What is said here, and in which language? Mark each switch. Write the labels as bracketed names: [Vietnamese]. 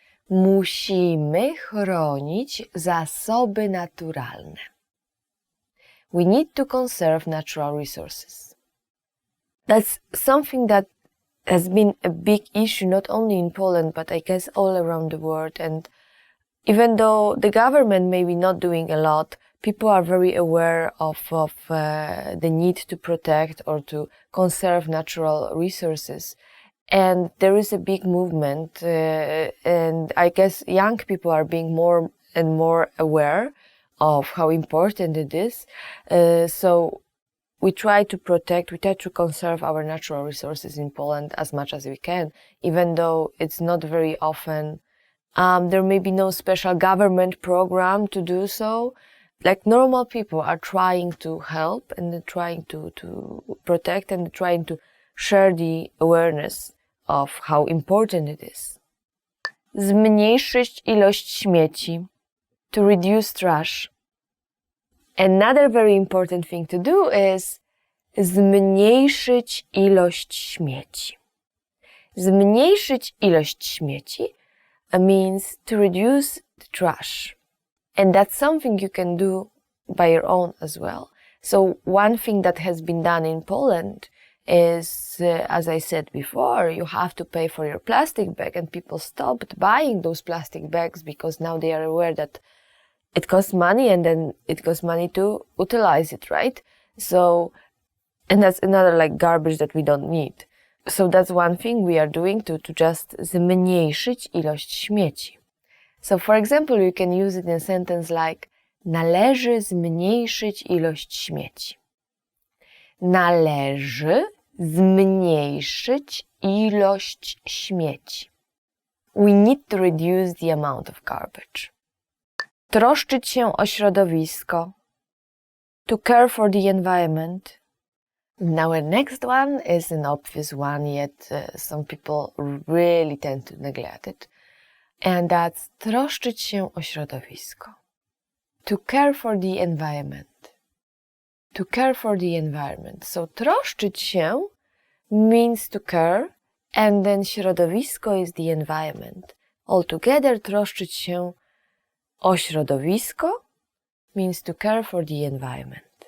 [Polish] Musimy chronić zasoby naturalne. [English] We need to conserve natural resources. That's something that has been a big issue not only in Poland, but I guess all around the world. And even though the government may be not doing a lot, people are very aware of the need to protect or to conserve natural resources. And there is a big movement, and I guess young people are being more and more aware of how important it is. So we try to protect, we try to conserve our natural resources in Poland as much as we can, even though it's not very often. There may be no special government program to do so. Like normal people are trying to help and trying to protect and trying to share the awareness of how important it is. [Polish] Zmniejszyć ilość śmieci. [English] To reduce trash. Another very important thing to do is [Polish] zmniejszyć ilość śmieci. Zmniejszyć ilość śmieci [English] means to reduce the trash. And that's something you can do by your own as well. So one thing that has been done in Poland is, as I said before, you have to pay for your plastic bag, and people stopped buying those plastic bags because now they are aware that it costs money, and then it costs money to utilize it, right? So, and that's another like garbage that we don't need. So that's one thing we are doing to just [Polish] zmniejszyć ilość śmieci. [English] So for example, you can use it in a sentence like [Polish] należy zmniejszyć ilość śmieci. Należy zmniejszyć ilość śmieci. [English] We need to reduce the amount of garbage. [Polish] Troszczyć się o środowisko. [English] To care for the environment. Now our next one is an obvious one, yet some people really tend to neglect it. And that's [Polish] troszczyć się o środowisko. [English] To care for the environment. To care for the environment. So [Polish] troszczyć się [English] means to care, and then [Polish] środowisko [English] is the environment. Altogether, [Polish] troszczyć się o środowisko [English] means to care for the environment.